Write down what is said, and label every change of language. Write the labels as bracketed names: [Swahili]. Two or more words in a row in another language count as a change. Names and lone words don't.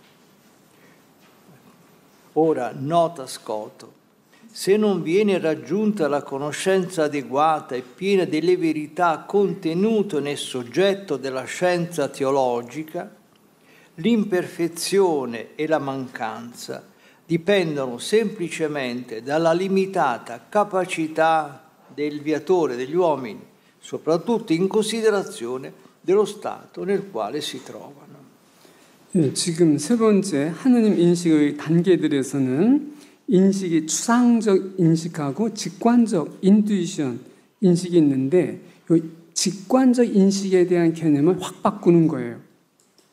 [Italian] Ora, nota Scoto, se non viene raggiunta la conoscenza adeguata e piena delle verità contenute nel soggetto della scienza teologica, l'imperfezione e la mancanza dipendono semplicemente dalla limitata capacità del viatore, degli uomini, soprattutto in considerazione dello stato nel quale si trovano. [Korean] 지금 세 번째 하느님 인식의 단계들에서는 인식이 추상적 인식하고 직관적 인투이션 인식이 있는데 이 직관적 인식에 대한 개념을 확 바꾸는 거예요.